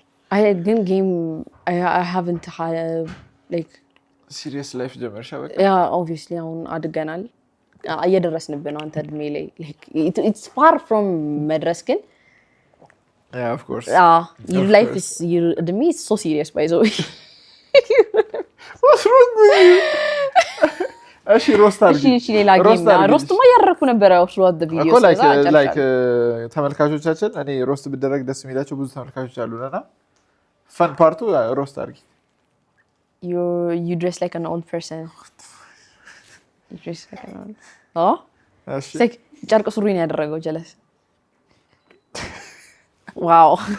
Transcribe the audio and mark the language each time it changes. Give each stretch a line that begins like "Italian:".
English: I didn't game I haven't had like
Amharic: serious life ጀመርሻ በቃ yeah obviously አሁን አድገናል እየደረስንብን ነው አንተ እድሜ ላይ like it's far from መድረስ ግን
English: yeah of course your life is your እድሜ is so serious by the way what's wrong with you እሺ ሮስት አድርጊ
Amharic: እሺ ሌላ ጌም ሮስትማ ያደረኩ ነበር ያው throughout the video like ተመልካቾቻችን እኔ ሮስት ብደረግ ደስ የሚላቸው ብዙ ተመልካቾች አሉና fun ፓርቱ ሮስት አድርጊ
English: you dress like an old person you dress like an old እሺ like ጨርቅ ሱሪ ነው ያደረገው ጀለስ ዋው